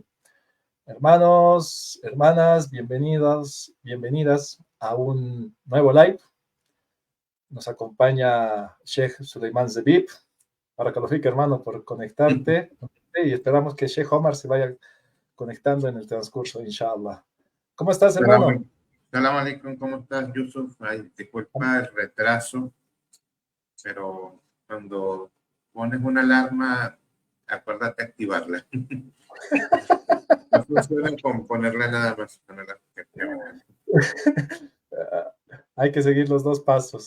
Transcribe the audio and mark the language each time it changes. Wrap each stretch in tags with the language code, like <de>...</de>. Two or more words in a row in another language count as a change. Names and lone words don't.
<es>Hermanos, hermanas, bienvenidos, bienvenidas a un nuevo live. Nos acompaña Sheikh Suleiman Zebib. Barakallahu, hermano, por conectarte. Y esperamos que Sheikh Omar se vaya conectando en el transcurso, inshallah. ¿Cómo estás, hermano?</es> <ar>سلام عليكم,</ar> <es>¿cómo estás, Yusuf? Ay, disculpa el retraso, pero cuando pones una alarma, acuérdate activarla. No funciona con ponerla nada más. Hay que seguir los dos pasos.</es>